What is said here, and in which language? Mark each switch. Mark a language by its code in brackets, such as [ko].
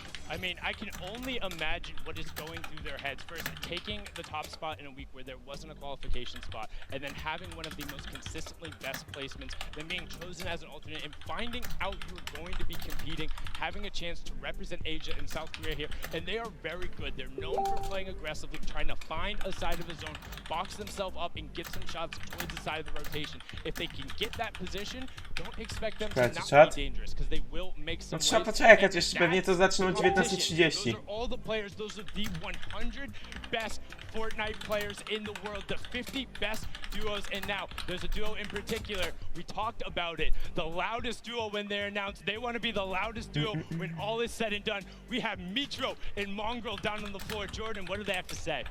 [en] I mean, I can only imagine what is going through their heads. First, taking the top spot in a week where there wasn't a qualification spot, and then having one of the most consistently best placements, then being chosen as an alternate, and finding out you're going to be competing, having a chance to represent Asia and South Korea here, and they are very good. They're known for playing aggressively, trying to find a side of the zone, box themselves up, and get some shots towards the side of the rotation. If they can get that position, don't expect them to not be dangerous, because they will make some. [pl] No trzeba poczekać, jeszcze pewnie to zaczną o 19:30. [en] Those are all the players, those are the 100 best Fortnite players in the world, the 50 best duos, and now there's a duo in particular. We talked about it. The loudest duo when they're announced. They want to be the loudest duo when all is said and done. We have Mitro and Mongrel down on the floor. Jordan, what do they have to say?